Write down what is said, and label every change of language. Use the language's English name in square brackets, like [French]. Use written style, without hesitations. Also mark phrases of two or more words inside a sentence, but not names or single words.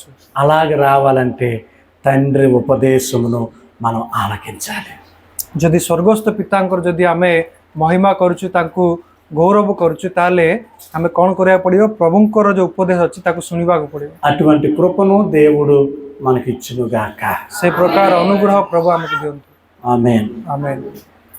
[Telugu] అలాగ రావాలంటే తండ్రి ఉపదేశమును మనం ఆలకించాలి. [Odia] ଯଦି ସ୍ୱର୍ଗସ୍ଥ ପିତାଙ୍କର ଯଦି ଆମେ ମହିମା କରୁଛୁ ତାଙ୍କୁ ଗୌରବ କରୁଛୁ ତାହେଲେ ଆମେ କ'ଣ କରିବାକୁ ପଡ଼ିବ? ପ୍ରଭୁଙ୍କର ଯେଉଁ ଉପଦେଶ ଅଛି ତାକୁ ଶୁଣିବାକୁ ପଡ଼ିବ। [Telugu] అటువంటి కృపను దేవుడు మనకిచ్చునుగాక. [Odia] ସେ ପ୍ରକାର ଅନୁଗ୍ରହ ପ୍ରଭୁ ଆମକୁ ଦିଅନ୍ତୁ। [Telugu] ఆమేన్. [Odia] ଆମେନ୍।